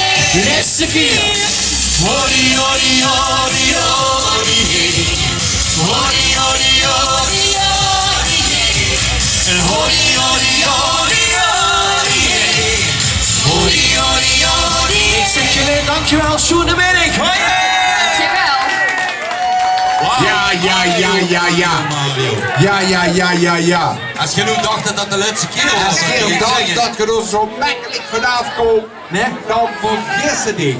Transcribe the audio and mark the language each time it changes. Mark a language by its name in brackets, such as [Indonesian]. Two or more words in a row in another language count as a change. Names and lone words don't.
[Dutch] Laatste keer. Hori, hori, hori, hori, hey. Hori, hori, hori, hori, hey. Hori, hori, hori, hori, hey. Hori, hori, hori. Ik zeg jullie dankjewel, Sjoen de Middag. Hoi! Dankjewel. Ja. Als je nu dacht dat dat de laatste keer was, Als je dacht dat je er zo makkelijk vanaf komt, dan vergis je niet.